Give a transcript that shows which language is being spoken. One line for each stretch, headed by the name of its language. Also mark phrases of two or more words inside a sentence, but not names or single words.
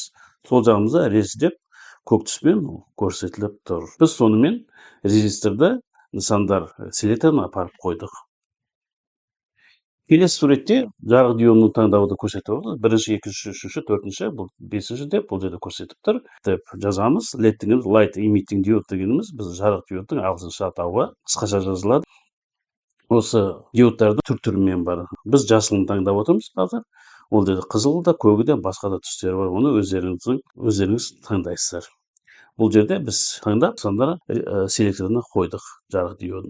Kazakh: Сол жағымызда рез деп көк түспен көрсетіліп тұр. Біз сонымен резисторды нысандар селекторына апарып қойдық. Келесі суретте жарық дионын таңдауды көрсетіп отыр. Бірінші, екінші, үшінші, төртінші, бұл бесінші деп бұл жерде көрсетіп тұр. Деп жазамыз. LED дегеніміз
English: light emitting diode
Kazakh: дегеніміз біз жарық диодтың ағылшынша атауы қысқаша жазылады. Осы диодтардың түр-түрімен бар. Біз жасылын таңдап отырмыз қазір. Ол жерде қызыл да, көгі де, басқа да түстері бар. Оны өздеріңіз таңдайсыздар. Бұл жерде біз таңдап нысандар селекторына қойдық жарық диодын.